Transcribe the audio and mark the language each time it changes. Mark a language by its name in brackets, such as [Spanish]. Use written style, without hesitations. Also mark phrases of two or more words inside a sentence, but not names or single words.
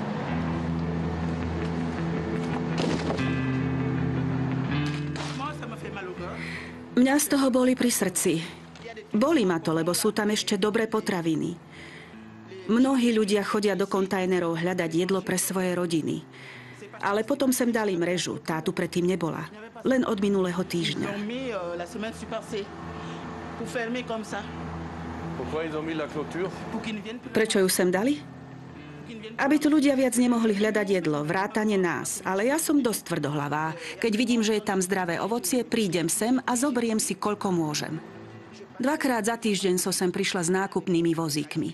[Slovak] Mňa z toho boli pri srdci. Boli ma to, lebo sú tam ešte dobré potraviny. Mnohí ľudia chodia do kontajnerov hľadať jedlo pre svoje rodiny. Ale potom sem dali mrežu, tá tu predtým nebola. Len od minulého týždňa. [French] Pourquoi ils ont mis la clôture? [Slovak] Prečo ju sem dali? Aby tu ľudia viac nemohli hľadať jedlo, vrátane nás. Ale ja som dosť tvrdohlavá. Keď vidím, že je tam zdravé ovocie, prídem sem a zoberiem si, koľko môžem. 2-krát za týždeň som sem prišla s nákupnými vozíkmi.